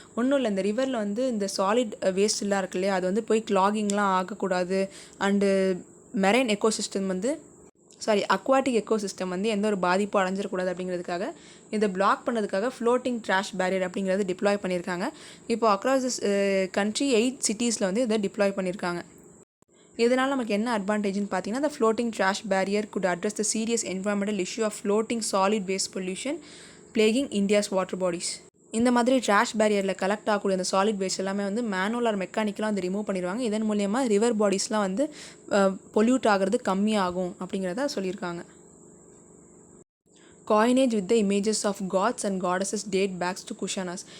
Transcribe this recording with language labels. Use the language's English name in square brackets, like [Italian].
[Tamil] ஒன்றும் இல்லை, இந்த ரிவரில் வந்து இந்த சாலிட் வேஸ்ட்லாம் இருக்கு இல்லையா, அது வந்து போய் கிளாகிங்லாம் ஆகக்கூடாது. அண்டு மெரைன் எக்கோசிஸ்டம் வந்து அக்வாட்டிக் எக்கோசிஸ்டம் வந்து எந்த ஒரு பாதிப்பும் அடைஞ்சிடக்கூடாது அப்படிங்கிறதுக்காக இதை பிளாக் பண்ணதுக்காக ஃப்ளோட்டிங் ட்ராஷ் பேரியர் அப்படிங்கிறது டிப்ளாய் பண்ணியிருக்காங்க. இப்போ அக்ராஸ் திஸ் கண்ட்ரி 8 cities வந்து இதை டிப்ளாய் பண்ணியிருக்காங்க. இதனால் நமக்கு என்ன அட்வான்டேஜ்னு பார்த்தீங்கன்னா [English] the floating trash barrier could address the serious environmental issue of floating solid waste pollution plaguing India's water bodies. [Tamil] இந்த மாதிரி ட்ராஷ் பேரியரில் கலெக்ட் ஆகக்கூடிய அந்த சாலிட் வேஸ்ட் எல்லாமே வந்து மேனுவல் ஆர் மெக்கானிக்கலாக வந்து ரிமூவ் பண்ணிடுவாங்க. இதன் மூலயமா ரிவர் பாடிஸ்லாம் வந்து பொல்யூட் ஆகிறது கம்மியாகும் அப்படிங்கிறத சொல்லியிருக்காங்க. [English] Coinage with the images of gods and goddesses date backs to Kushanas.